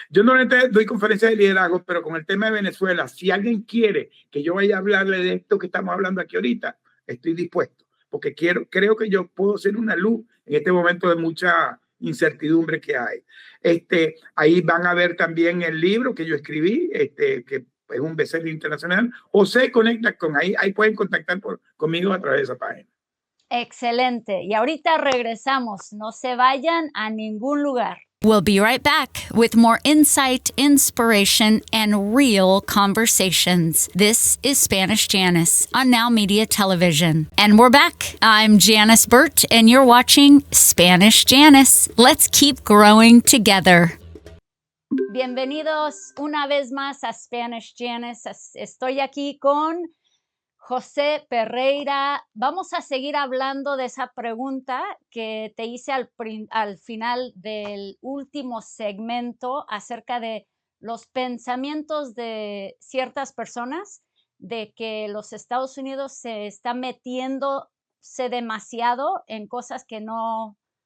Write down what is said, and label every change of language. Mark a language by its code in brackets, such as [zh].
[es] Yo no doy conferencias de liderazgo, pero con el tema de Venezuela, si alguien quiere que yo vaya a hablarle de esto que estamos hablando aquí ahorita, estoy dispuesto, porque creo que yo puedo ser una luz en este momento de mucha incertidumbre que hay. Ahí van a ver también el libro que yo escribí, que es un bestseller internacional. José Conecta con ahí pueden contactar conmigo a través de esa página. Excelente. Y ahorita regresamos. No se vayan a ningún lugar. [en] We'll be right back with more insight, inspiration, and real conversations. This is Spanish Janice on Now Media Television. And we're back. I'm Janice Burt, and you're watching Spanish Janice. Let's keep growing together. [es] Bienvenidos una vez más a Spanish Janice. Estoy aquí con José Pereira. Vamos a seguir hablando de esa pregunta que te hice al final del último segmento acerca de los pensamientos de ciertas personas de que los Estados Unidos se está metiéndose demasiado en cosas que no